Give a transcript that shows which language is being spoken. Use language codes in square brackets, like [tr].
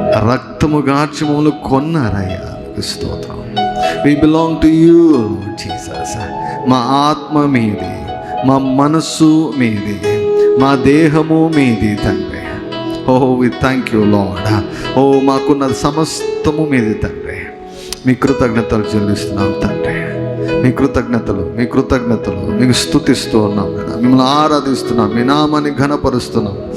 [te] రక్తము గార్చి మమ్మల్ని కొన్నారయ్యా, స్తోత్రం. [en] We belong to you, Lord Jesus. [te] మా ఆత్మ మీది, మా మనస్సు మీది, మా దేహము మీది తండ్రి. [en] We thank you lord. [te] మాకున్న సమస్తము మీది తండ్రి. మీ కృతజ్ఞతలు చెల్లిస్తున్నాం తండ్రి. మీ కృతజ్ఞతలు మీకు స్తుతిస్తూ ఉన్నాం, మిమ్మల్ని ఆరాధిస్తున్నాం, మీ నామాన్ని ఘనపరుస్తున్నాం.